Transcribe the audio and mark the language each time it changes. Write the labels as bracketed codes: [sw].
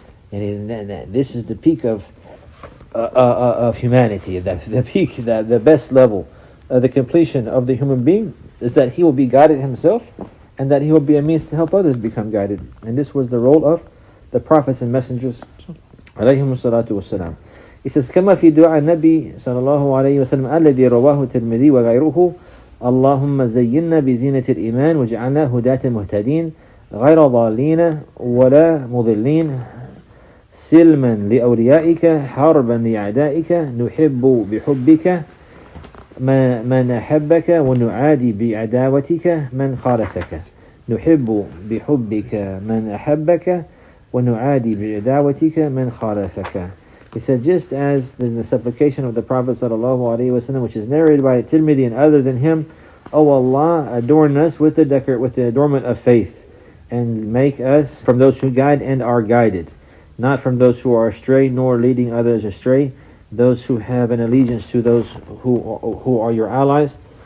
[en] And this is the peak of humanity, the peak, the best level, the completion of the human being is that he will be guided himself, and that he will be a means to help others become guided. And this was the role of the prophets and messengers, alayhimu salatu wassalam. He says, [ar] كما في دعاء النبي صلى الله عليه وسلم الذي رواه الترمذي وغيره اللهم زينا بزينة الإيمان وجعلنا هداة مهتدين غير ضالين ولا مضلين سلما لأوليائك حربا لأعدائك نحب بحبك من أحبك ونعادي بعداوتك من خالفك نحب بحبك من أحبك ونعادي بعداوتك من خالفك. [en] He said, just as in the supplication of the Prophet ﷺ, which is narrated by Tirmidhi and other than him, O Allah, adorn us with the adornment of faith, and make us from those who guide and are guided, not from those who are astray, nor leading others astray, those who have an allegiance to those who are your allies,